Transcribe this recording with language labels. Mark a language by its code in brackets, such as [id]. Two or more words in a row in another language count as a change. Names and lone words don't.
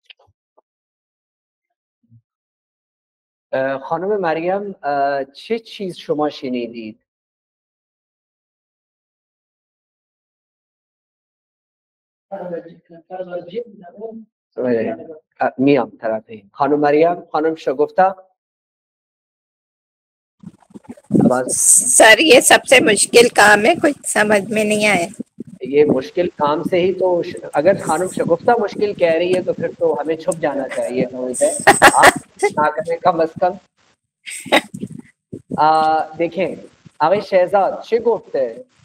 [fa] خانم مریم چه چیز شما شنیدید؟ میام طرفه. خانم مریم، خانم شگفتا. [ur] سر یہ سب سے مشکل کام ہے, کچھ سمجھ میں نہیں آیا. یہ مشکل کام سے ہی تو اگر خانم شگفتہ مشکل کہہ رہی ہے تو پھر تو ہمیں چھپ جانا چاہیے. آپ نہ کریں کم از کم. دیکھیں آگے شہزاد شگفت ہے.